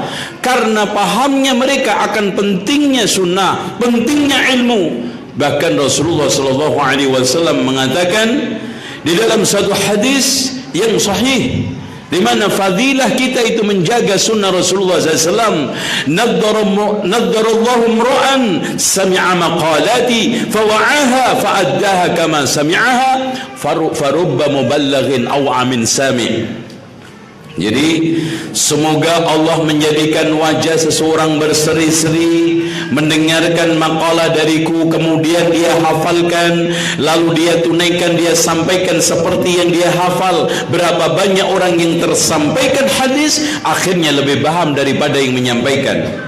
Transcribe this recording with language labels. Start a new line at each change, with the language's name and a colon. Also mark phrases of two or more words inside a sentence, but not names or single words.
Indonesian: Karena pahamnya mereka akan pentingnya sunnah, pentingnya ilmu. Bahkan Rasulullah SAW mengatakan di dalam satu hadis yang sahih, di mana fadilah kita itu menjaga sunnah Rasulullah SAW.
Arabic: نضر الله امرأ سمع مقالتي فوعاها فأداها كما سمعها فرب مبلغ أوعى من سامع'.
Indonesian: Jadi semoga Allah menjadikan wajah seseorang berseri-seri mendengarkan makalah dariku, kemudian dia hafalkan, lalu dia tunaikan, dia sampaikan seperti yang dia hafal. Berapa banyak orang yang tersampaikan hadis akhirnya lebih paham daripada yang menyampaikan.